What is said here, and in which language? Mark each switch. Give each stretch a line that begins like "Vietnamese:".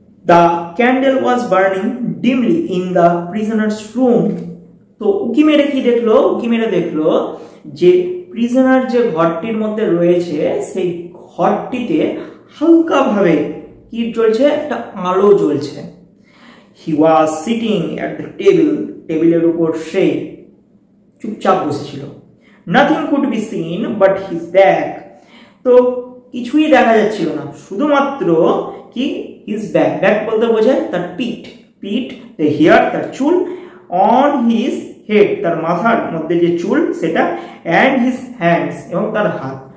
English: the candle was burning dimly in the prisoner's room,
Bangla: তো উকি মেরে কি দেখলো, উকি মেরে দেখলো যে প্রিজনার যে ঘরটির মধ্যে রয়েছে সেই ঘরটিতে হালকাভাবে কি জ্বলছে, একটা আলো জ্বলছে।
English: He was sitting at the table,
Bangla: টেবিলের উপর সে চুপচাপ বসেছিল।
English: Nothing could be seen but his back,
Bangla: তো কিছুই দেখা যাচ্ছিল না, শুধুমাত্র কি his back, back বলতে বোঝায় তার পিঠ, পিঠ the hair, তার চুল, on his head, তার মাথার মধ্যে যে চুল সেটা, and his hands, এবং তার হাত।